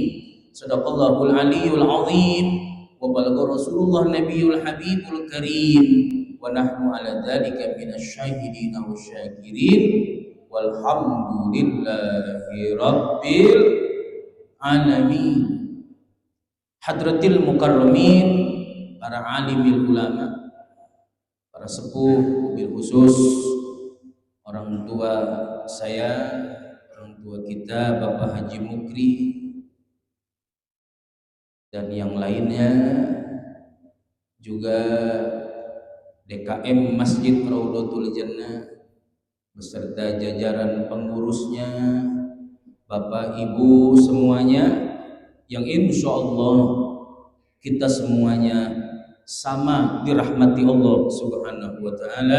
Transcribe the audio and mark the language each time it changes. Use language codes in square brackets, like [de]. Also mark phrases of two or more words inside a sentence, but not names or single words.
[ar] صدق الله العلي العظيم وبلغ رسول الله النبي الحبيب الكريم ونحن على ذلك من الشاهدين والشاكرين والحمد لله رب العالمين. حضرات المكرمين, [id] para [ar] عالم العلماء, [id] para sepuh, [ar] بالخصوص [id] orang tua saya, orang tua kita Bapak Haji Mukri dan yang lainnya, juga DKM Masjid Raudhatul Jannah beserta jajaran pengurusnya, Bapak Ibu semuanya, yang [ar] إن شاء الله [id] kita semuanya sama dirahmati Allah [ar] سبحانه وتعالى.